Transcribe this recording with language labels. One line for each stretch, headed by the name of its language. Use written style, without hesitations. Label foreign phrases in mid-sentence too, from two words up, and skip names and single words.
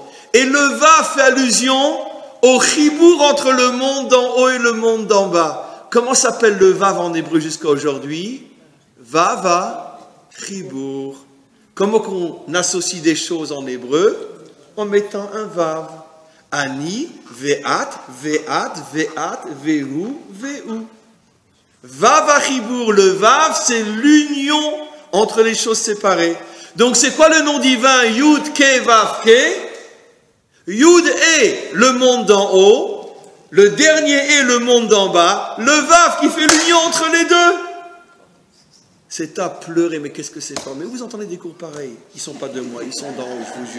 French: Et le Vav fait allusion au chibour entre le monde d'en haut et le monde d'en bas. Comment s'appelle le Vav en hébreu jusqu'à aujourd'hui?
Hebrew: ווא, חיבור.
French: Comment qu'on associe des choses en hébreu? En mettant un Vav.
Hebrew: אני, ואת, ואת, ואת, והוא, והוא. וו החיבור,
French: le Vav, c'est l'union entre les choses séparées. Donc c'est quoi le nom divin?
Hebrew: יוד, קה, ואו, קה.
French: Yud est le monde d'en haut, le dernier est le monde d'en bas, le Vav qui fait l'union entre les deux. C'est à pleurer, mais qu'est-ce que c'est fort. Mais vous entendez des cours pareils, ils ne sont pas de moi, ils sont d'en haut, je vous jure.